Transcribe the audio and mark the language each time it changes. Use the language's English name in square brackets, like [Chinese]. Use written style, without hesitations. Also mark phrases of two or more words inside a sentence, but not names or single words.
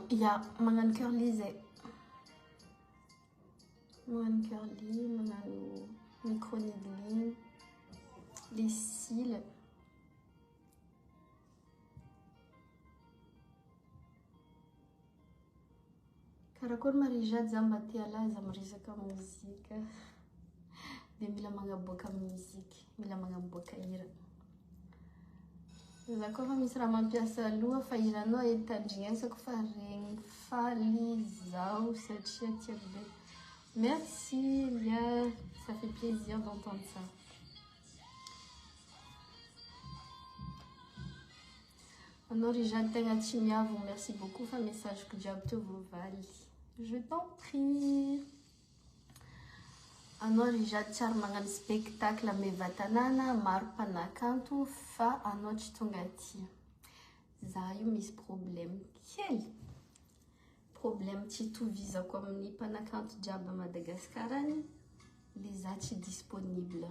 [Malagasy] Ya, magnano curly zay. Magnano curly, magnano micro-needling, [French] les cils. [Malagasy] Karakory marijady za mba te alaza miresaka mozika. Dia mila magnaboaka muzika, mila magnaboaka hira. Za koa fa misy raha mampiasa loha fa hiranao etandrignasako fa regny faly zao satria tiako be. [French] Merci Lia, ça fait plaisir d'entendre ça. [Malagasy] Anao rijady tegna tsy miavo, [French] merci beaucoup [Malagasy] fa message ko jiaby teo voavaly. [French] Je t'en prie. [Malagasy] Anao rijady tsara magnano spectacle meva tanàna, maro mpanakanto fa anao tsy tonga aty. Za io misy problème kely. Problème tsy tovizako amin'ny mpanakanto jiaby Madagascar any, le za tsy disponible.